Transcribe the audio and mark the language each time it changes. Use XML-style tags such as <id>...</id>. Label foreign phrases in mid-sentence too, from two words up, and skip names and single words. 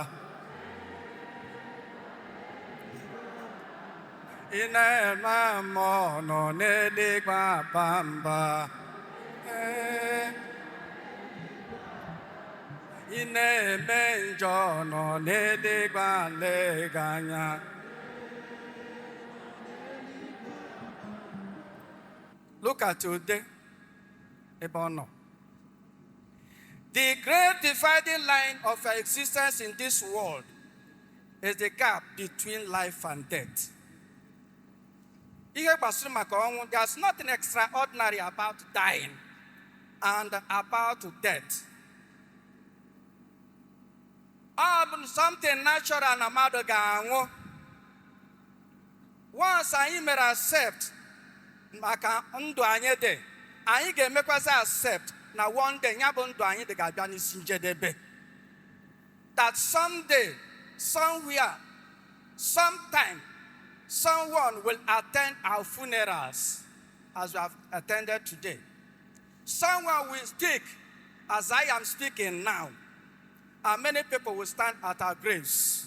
<ig>Ị na-eme mmụọ nọ n'eluigwe aba mba. ị na-eme njọ nọ n'eluigwe na-ele anya.</ig> <en>Look at today,</en> <ig>ebe ọ nọ.</ig> <en>The great dividing line of our existence in this world is the gap between life and death.</en> <ig>Ihe gbasara maka ọnwụ,</ig> <en>there's nothing extraordinary about dying and about death. Something natural</en> <ig>na mmadụ ga-anwụ. Once anyị mere accept maka ndụ anyị dị, anyị ga-emekwazi accept na</ig> <en>one day</en> <ig>ya bụ ndụ anyị dị ga-abịa n'isi njedebe.</ig> <en>That someday, somewhere, sometime, someone will attend our funerals as we have attended today. Someone will speak as I am speaking now. And many people will stand at our graves.</en>